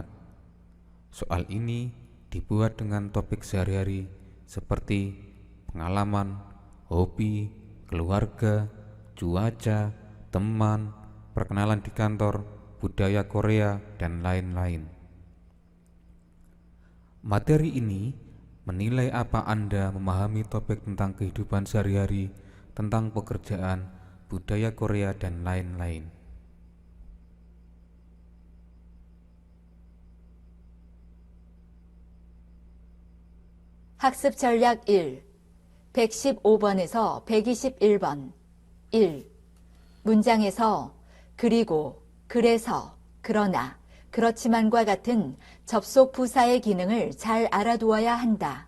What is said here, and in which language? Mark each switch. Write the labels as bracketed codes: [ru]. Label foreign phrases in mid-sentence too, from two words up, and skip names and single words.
[id] Soal ini dibuat dengan topik sehari-hari seperti pengalaman, hobi, keluarga, cuaca, teman, perkenalan di kantor, budaya Korea, dan lain-lain. Materi ini menilai apa Anda memahami topik tentang kehidupan sehari-hari, tentang pekerjaan, budaya Korea, dan lain-lain. [ko] 학습 전략 1. 115번에서 121번. 1. 문장에서 그리고, 그래서, 그러나, 그렇지만과 같은 접속 부사의 기능을 잘 알아두어야 한다.